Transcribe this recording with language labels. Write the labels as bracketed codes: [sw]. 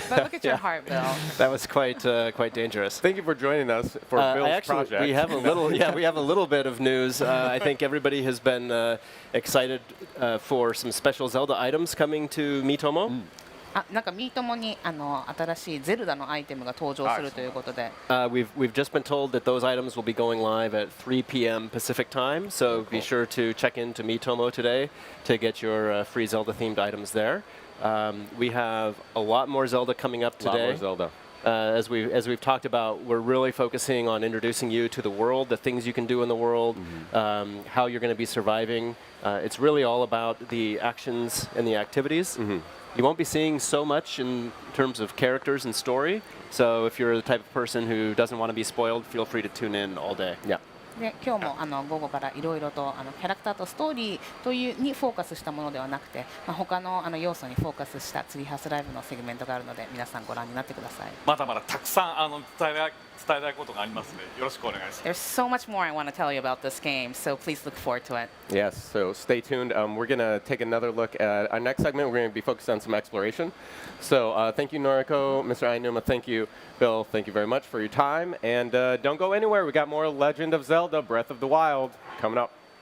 [en] But look at your heart, Bill. that was quite dangerous. Thank you for joining us for Bill's I actually, project. we have a little, we have a little bit of news. I think everybody has been excited for some special Zelda items coming to Miitomo. [ja] なんかミートモに新しいゼルダのアイテムが登場するということで。 [en] We've just been told that those items will be going live at 3 p.m. Pacific time, so be sure to check into Miitomo today to get your free Zelda-themed items there. We have a lot more Zelda coming up A lot today. more Zelda. As we've talked about, we're really focusing on introducing you to the world, the things you can do in the world, how you're going to be surviving. It's really all about the actions and the activities. You won't be seeing so much in terms of characters and story. So if you're the type of person who doesn't want to be spoiled, feel free to tune in all day. Yeah. [ja] で今日も午後からいろいろとキャラクターとストーリーというにフォーカスしたものではなくて、他の要素にフォーカスしたツリーハウスライブのセグメントがあるので皆さんご覧になってください。まだまだたくさん伝伝えたいことがありますのでよろしくお願いします。 [en] There's so much more I want to tell you about this game, so please look forward to it. Yes, so stay tuned. We're going to take another look at our next segment. We're going to be focused on some exploration. So thank you, Noriko. Mr. Ainuma, thank you. Bill, thank you very much for your time. And don't go anywhere. We got more Legend of Zelda Breath of the Wild coming up.